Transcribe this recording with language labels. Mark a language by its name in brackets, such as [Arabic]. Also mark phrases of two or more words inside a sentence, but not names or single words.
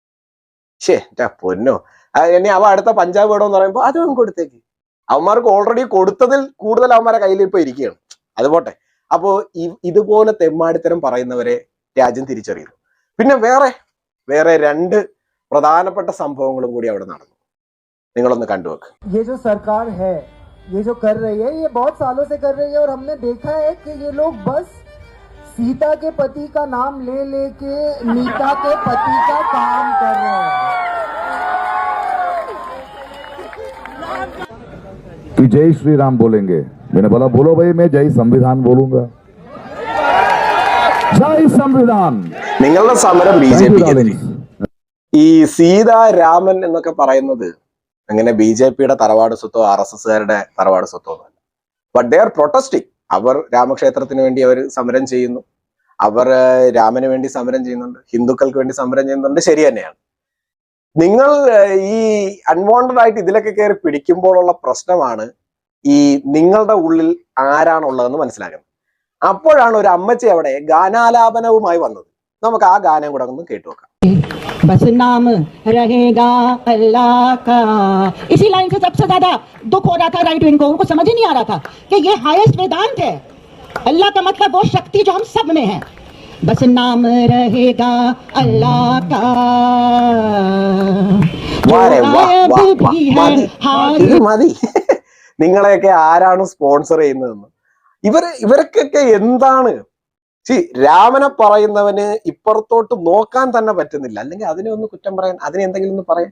[Malayalam] പൊന്നോ, ഇനി അവ അടുത്ത പഞ്ചാബ് വേണമെന്ന് പറയുമ്പോൾ അതും കൊടുത്തേക്ക്. അവന്മാർക്ക് ഓൾറെഡി കൊടുത്തതിൽ കൂടുതൽ അവന്മാരെ കയ്യിൽ ഇപ്പൊ ഇരിക്കുകയാണ്. അതുപോട്ടെ. അപ്പോ ഇതുപോലെ തെമ്മാടിത്തരം പറയുന്നവരെ രാജ്യം തിരിച്ചറിയുന്നു. പിന്നെ വേറെ 2 പ്രധാനപ്പെട്ട സംഭവങ്ങളും കൂടി അവിടെ നടന്നു. നിങ്ങളൊന്ന് കണ്ടുവെക്ക്. [Hindi] ये जो सरकार है, ये जो कर रही है, ये बहुत सालों से कर रही है और हमने देखा है कि ये लोग बस सीता के पति का नाम ले लेके नीता के पति का काम कर रहे हैं। कि जय श्री राम बोलेंगे। मैंने बोला बोलो भाई, मैं जय संविधान बोलूंगा। जय संविधान। [Malayalam] നിങ്ങളുടെ സമരം BJPക്കെതിരെ. ഈ സീതാരാമൻ എന്നൊക്കെ പറയുന്നത് അങ്ങനെ BJPയുടെ തറവാട് സ്വത്തോ RSSകാരുടെ തറവാട് സ്വത്തോ ഒന്നുമല്ല. [English] But they are protesting. [Malayalam] അവർ രാമക്ഷേത്രത്തിന് വേണ്ടി അവർ സമരം ചെയ്യുന്നു. അവർ രാമന് വേണ്ടി സമരം ചെയ്യുന്നുണ്ട്, ഹിന്ദുക്കൾക്ക് വേണ്ടി സമരം ചെയ്യുന്നുണ്ട്, ശരി തന്നെയാണ്. നിങ്ങൾ ഈ അൺവാണ്ടഡ് ആയിട്ട് ഇതിലൊക്കെ കയറി പിടിക്കുമ്പോഴുള്ള പ്രശ്നമാണ് ഈ നിങ്ങളുടെ ഉള്ളിൽ ആരാണുള്ളതെന്ന് മനസ്സിലാക്കുന്നത്. അപ്പോഴാണ് ഒരു അമ്മച്ചി അവിടെ ഗാനാലാപനവുമായി വന്നത്. നമുക്ക് ആ ഗാനം കൂടെ ഒന്ന് കേട്ടു നോക്കാം. [Hindi] बस नाम रहेगा अल्लाह का। इसी लाइन से सबसे ज्यादा दुख हो रहा था [English] right wing [Hindi] को, उनको समझ ही नहीं आ रहा था कि ये हाईएस्ट वेदांत है। अल्लाह का मतलब वो शक्ति जो हम सब में है। बस नाम रहेगा अल्लाह का। [Malayalam] മതി. നിങ്ങളെയൊക്കെ ആരാണ് സ്പോൺസർ ചെയ്യുന്നതെന്ന് ഇവർക്കൊക്കെ എന്താണ്? രാമനെ പറയുന്നവന് ഇപ്പുറത്തോട്ട് നോക്കാൻ തന്നെ പറ്റുന്നില്ല, അല്ലെങ്കിൽ അതിനെ ഒന്ന് കുറ്റം പറയാൻ, അതിനെ എന്തെങ്കിലും ഒന്ന് പറയാൻ.